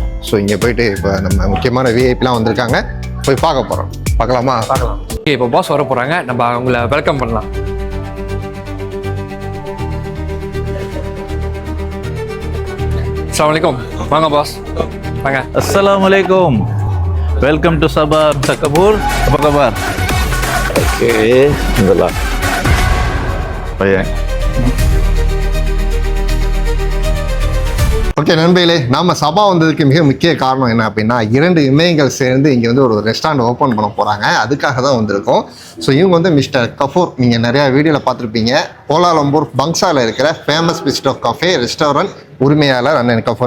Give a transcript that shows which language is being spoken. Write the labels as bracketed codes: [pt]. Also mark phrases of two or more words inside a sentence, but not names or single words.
[ta] ஸோ இங்கே போயிட்டு இப்போ நம்ம முக்கியமான விஐபிலாம் வந்திருக்காங்க, போய் பார்க்க போகிறோம். பார்க்கலாமா? பார்க்கலாம். ஓகே, இப்போ பாஸ் வர போகிறாங்க, நம்ம அவங்கள வெல்கம் பண்ணலாம். அஸ்ஸலாமுஅலைக்கும். வாங்க பாஸ், வாங்க. [en] Assalamualaikum. Welcome to Sabah, Mr. Kabur. [ms] Apa kabar? Oke, alhamdulillah. Baik. [ta] ஓகே நண்பர்களே, நம்ம சபா வந்ததுக்கு மிக முக்கிய காரணம் என்ன அப்படின்னா, 2 இமயங்கள் சேர்ந்து இங்கே வந்து ஒரு [en] restaurant open [ta] பண்ண போகிறாங்க. அதுக்காக தான் வந்திருக்கோம். ஸோ இவங்க வந்து மிஸ்டர் கஃபூர், நீங்கள் நிறையா வீடியோவில் பார்த்துருப்பீங்க. கோலாலம்பூர் பங்சாவில் இருக்கிற ஃபேமஸ் பிஸ்டோ கஃபே ரெஸ்டாரண்ட் உரிமையாளர் அண்ணன் கஃபூர்.